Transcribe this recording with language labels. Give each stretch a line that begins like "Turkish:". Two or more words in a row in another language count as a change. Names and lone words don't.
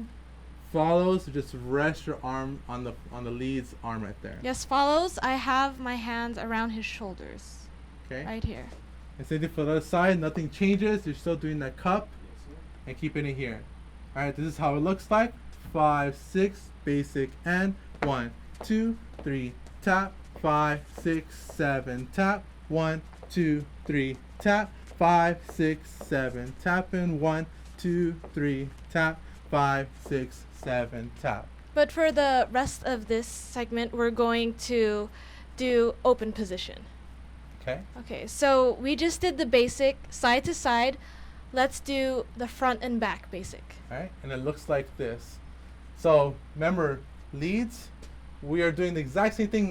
English: Follows, just rest your arm on the lead's arm right there. Yes, follows, I have my hands around his shoulders. Okay? Right here. And same thing for the other side. Nothing changes. You're still doing that cup and keeping it here. Alright, this is how it looks like. 5, 6, basic, and 1, 2, 3, tap, 5, 6, 7, tap, 1, 2, 3, tap, 5, 6, 7, tap, and 1, 2, 3, tap, 5, 6, 7, tap. But for the rest of this segment, we're going to do open position. Okay. Okay, so we just did the basic side to side. Let's do the front and back basic. Alright, and it looks like this. So remember, leads, we are doing the exact same thing.